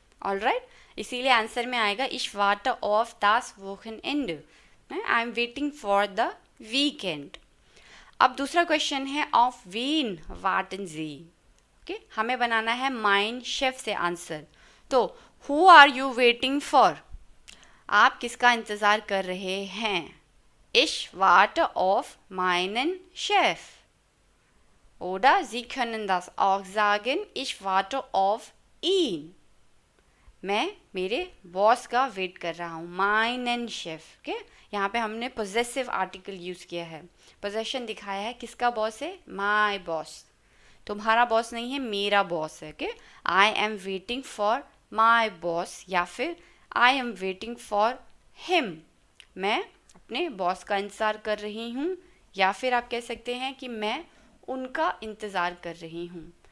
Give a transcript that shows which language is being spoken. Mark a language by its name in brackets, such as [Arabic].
[Hindi] Alright, इसीलिए answer में आएगा [German] ich warte auf das Wochenende, [English] I am waiting for the weekend. [Hindi] अब दूसरा क्वेश्चन है of Wien warten Sie। Okay, हमें बनाना है माइन शेफ से आंसर। तो [English] who are you waiting for, [Hindi] आप किसका इंतज़ार कर रहे हैं। [German] Ich warte auf meinen Chef। Oder Sie können das auch sagen, ich warte auf ihn। [Hindi] मैं मेरे बॉस का वेट कर रहा हूँ, meinen Chef। ओके, यहाँ पे हमने पोजेसिव आर्टिकल यूज़ किया है, पोजेशन दिखाया है, किसका बॉस है, माई बॉस। तुम्हारा बॉस नहीं है, मेरा बॉस है। Okay, [English] I am waiting for my boss, [Hindi] या फिर [English] I am waiting for him, [Hindi] मैं अपने बॉस का इंतज़ार कर रही हूँ, या फिर आप कह सकते हैं कि मैं उनका इंतज़ार कर रही हूँ।